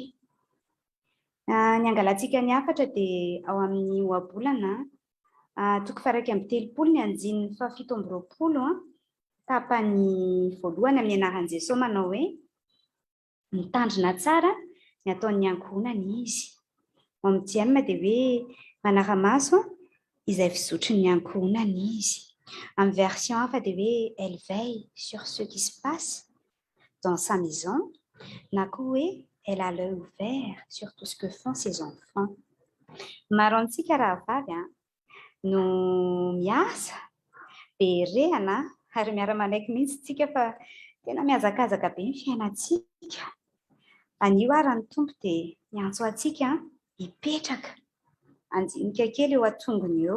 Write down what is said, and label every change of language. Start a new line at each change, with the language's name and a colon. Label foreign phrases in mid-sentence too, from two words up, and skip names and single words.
Malagasy: Ny angalantsika ny afatra dia ao amin'ny ohabolana toko 2:30 ny andininy 7:20 tapany voalohany amin'ny anaran'i Jesosy manao hoe mitandrina tsara ny ataon'ny ankohonana izy. Ao amin'ny 10 dia hoe manara-maso izay fizotry ny ankohonana izy. Amin'ny version hafa dia hoe
French: elle veille sur ce qui se passe dans sa maison,
Malagasy: na koa hoe
French: elle a l'œil ouvert sur tout ce que font ses enfants.
Malagasy: Maro antsika raha vavy no miasa be rehana ary miara-manaiky mihitsy tsika fa tena miazakazaka be ny fiainantsika. Anio ary ny tompo dia miantso antsika hipetraka anjinika kely eo an-tongony eo.